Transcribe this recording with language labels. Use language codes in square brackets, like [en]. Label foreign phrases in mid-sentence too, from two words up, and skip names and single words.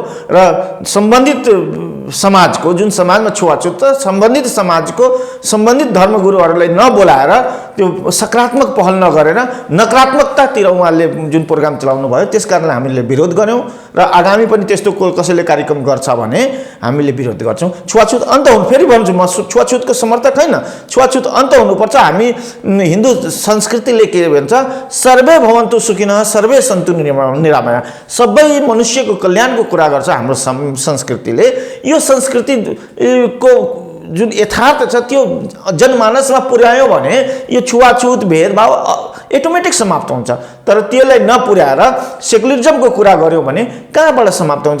[ne] र सम्बन्धित समाजको जुन समाजमा छुवाछुत छ, सम्बन्धित समाजको सम्बन्धित धर्मगुरुहरूलाई नबोलाएर त्यो सकारात्मक पहल नगरेर नकारात्मकतातिर उहाँले जुन प्रोग्राम चलाउनु भयो त्यसकारणले हामीले विरोध गऱ्यौँ र आगामी पनि त्यस्तो कसैले कार्यक्रम गर्छ भने हामीले विरोध गर्छौँ। छुवाछुत अन्त हुनु, फेरि भन्छु म छुवाछुतको समर्थक होइन, छुवाछुत अन्त हुनुपर्छ। हामी हिन्दू संस्कृतिले के भन्छ, [sa] सर्वे भवन्तु सुखिनः सर्वे सन्तु निरामया, [ne] सबै मनुष्यको कल्याणको कुरा गर्छ हाम्रो संस्कृतिले। यो संस्कृतिको जुन यथार्थ छ त्यो जनमानसमा पुर्यायो भने यो छुवाछुत भेदभाव एटोमेटिक समाप्त हुन्छ। तर त्यसलाई नपुर्याएर सेकुलरिजमको कुरा गर्यो भने कहाँबाट समाप्त हुन्छ?